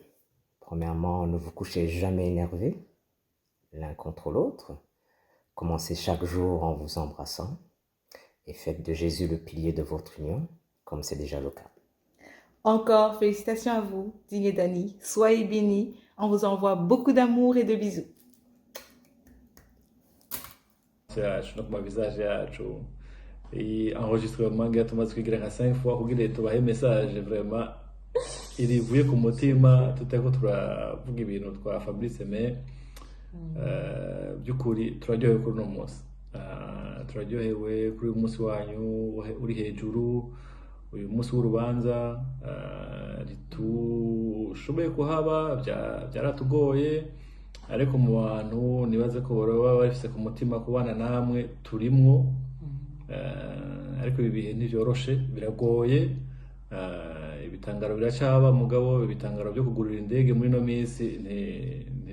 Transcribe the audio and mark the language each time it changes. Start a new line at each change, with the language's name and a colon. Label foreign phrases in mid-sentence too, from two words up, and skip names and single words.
French: Premièrement, ne vous couchez jamais énervés l'un contre l'autre. Commencez chaque jour en vous embrassant et faites de Jésus le pilier de votre union, comme c'est déjà le cas. Encore félicitations à vous, Dinye et Dani. Soyez bénis. On vous envoie beaucoup d'amour et de bisous.
Rundi: No ku mavisaje yacu iyi enregistrement nga tumaze kugira nka 5 fois kugira tubahe
French: message vraiment
Rundi: irivuye ku mutima tutako turavuga ibintu twa Fabrice mais byukuri turaryohewe kuri no munsi turaryohewe kuri umunsi wanyu uri hejuru uyu munsi w'urubanza ritushoboye kuhaba byaratugoye ariko mu bantu nibaze ko baba bafise ku mutima kubana namwe turimwo ariko ibi bihe ntivyoroshe biragoye ibitangaro biracaba mugabo ibitangaro byo kugurira indege muri no minsi